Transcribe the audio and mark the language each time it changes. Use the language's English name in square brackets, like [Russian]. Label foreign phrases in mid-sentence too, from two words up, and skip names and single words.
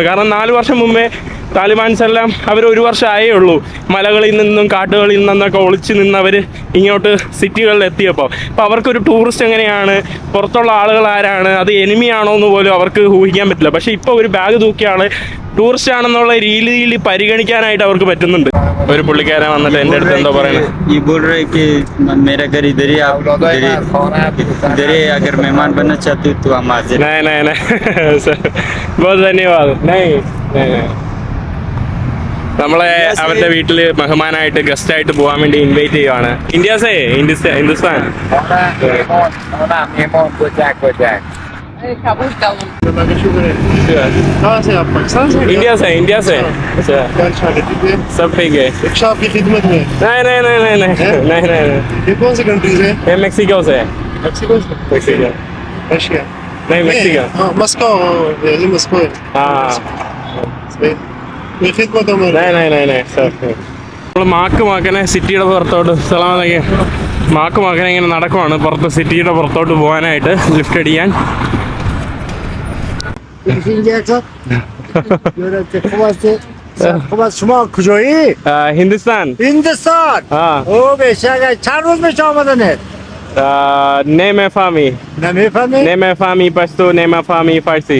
[Malayalam] കാരണം 4 വർഷം മുമ്പേ താലിബാൻസ് എല്ലാം അവർ 1 വർഷം ആയേ ഉള്ളൂ മലകളിൽ നിന്നും കാട്ടുകളിൽ നിന്നൊക്കെ ഒളിച്ച് നിന്നവർ ഇങ്ങോട്ട് സിറ്റികളിൽ എത്തിയപ്പോൾ. അപ്പോൾ അവർക്കൊരു ടൂറിസ്റ്റ് എങ്ങനെയാണ്, പുറത്തുള്ള ആളുകൾ ആരാണ്, അത് എനിമിയാണോ എന്ന് പോലും അവർക്ക് ഊഹിക്കാൻ പറ്റില്ല. പക്ഷേ ഇപ്പോൾ ഒരു ബാഗ് തൂക്കിയാണ് ടൂറിസ്റ്റ് ആണെന്നുള്ള രീതിയിൽ പരിഗണിക്കാനായിട്ട് അവർക്ക് പറ്റുന്നുണ്ട്. ഒരു പുള്ളിക്കാരൻ വന്നിട്ട് എൻ്റെ അടുത്ത് എന്തോ പറയുന്നത്, [Hindi] ये बोल रहे कि मेरा घर इधर ही, आप इधर ही, अगर मेहमान बनना चाहते हो तो हम हाजिर हैं। नहीं नहीं नहीं सर बहुत धन्यवाद. [Malayalam] नहीं നമ്മളെ അവരുടെ വീട്ടിൽ മെഹമാനായിട്ട് ഗസ്റ്റ് ആയിട്ട് പോകാൻ വേണ്ടി ഇൻവൈറ്റ് ചെയ്യുവാണ്. [Hindi] इंडिया से हिंदुस्तान. कहाँ से आप? पाकिस्तान से? इंडिया से. अच्छा क्या शादी है? सब ठीक है. रिक्शा आपकी खिदमत में। नहीं नहीं नहीं नहीं नहीं नहीं नहीं. ये कौन सी कंट्री से? ये मेक्सिको से. मेक्सिको से? मेक्सिको रशिया? नहीं मेक्सिको. हाँ, मस्को. ये मस्को है। हाँ ये खिदमत में। नहीं नहीं नहीं नहीं सर. [Malayalam] നമ്മൾ മാക്കനെ സിറ്റിയുടെ പുറത്തോട്ട് മാക്കനെ ഇങ്ങനെ നടക്കുവാണ് പുറത്ത് സിറ്റിയുടെ പുറത്തോട്ട് പോകാനായിട്ട് ലിഫ്റ്റ് അടിക്കാൻ. [Persian] شما کجایی؟ [Hindi] हिंदुस्तान. [Persian] هندوستان. [Hindi] हाँ [Persian] او بیشتر چند روز میشه آمدنه؟ نمیفهمی نمیفهمی؟ نمیفهمی پشتو نمیفهمی فارسی.